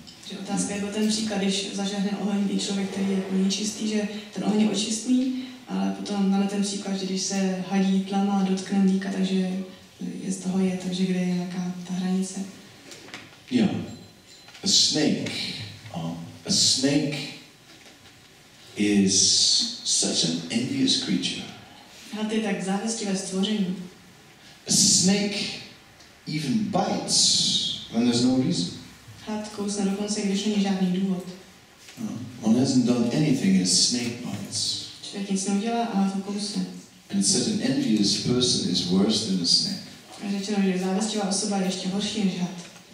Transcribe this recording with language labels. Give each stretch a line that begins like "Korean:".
Czech: Že otázka je byl ten příklad, když zažehne oheň i člověk, který je nečistý, že ten oheň je očistný, ale potom máme ten příklad, že když se hadí tlama a dotkne mlíka, takže je z toho je, takže kde je nějaká ta hranice.
English: Yeah, a snake is such an envious creature.
Czech: Had je tak závistivé stvoření.
English: A snake even bites when there's no reason.
Czech: Had kousne dokonce, když není žádný důvod.
English: One hasn't done anything and a snake bites.
Czech: Člověk nic neudělá a to kousne.
English: And it said an envious person is worse than a snake.
Czech: A řečeno, že závistivá osoba je ještě horší než had.